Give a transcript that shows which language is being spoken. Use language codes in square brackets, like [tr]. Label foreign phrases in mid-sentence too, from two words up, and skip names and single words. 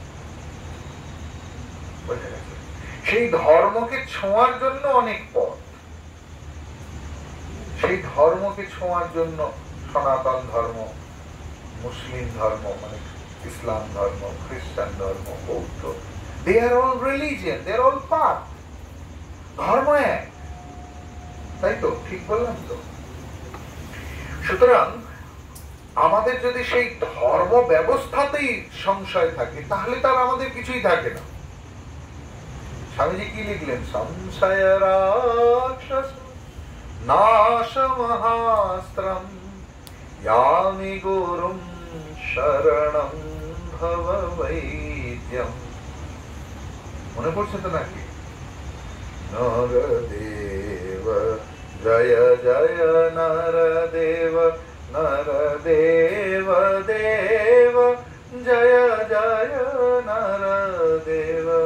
[bn] বুঝে গেছে? সেই ধর্মকে ছোঁয়ার জন্য অনেক পথ, সেই ধর্মকে ছোঁয়ার জন্য সনাতন ধর্ম, মুসলিম ধর্ম মানে ইসলাম ধর্ম, খ্রিস্টান ধর্ম, বৌদ্ধ, [en] they are all religion, they are all path, [bn] ধর্ম এক, তাই তো? ঠিক বললাম তো? সুতরাং আমাদের যদি সেই ধর্ম ব্যবস্থাতেই সংশয় থাকে তাহলে তার আমাদের কিছুই থাকে না। স্বামীজি কি লিখলেন? [sa] সংশয় রাক্ষস নাশমহাস্ত্রম यामि गुरुं शरणं भव वैद्यं। [bn] মনে পড়ছে তো নাকি? নরদেব জয় জয় নরদেব, নরদেব দেব জয় জয় নরদেব।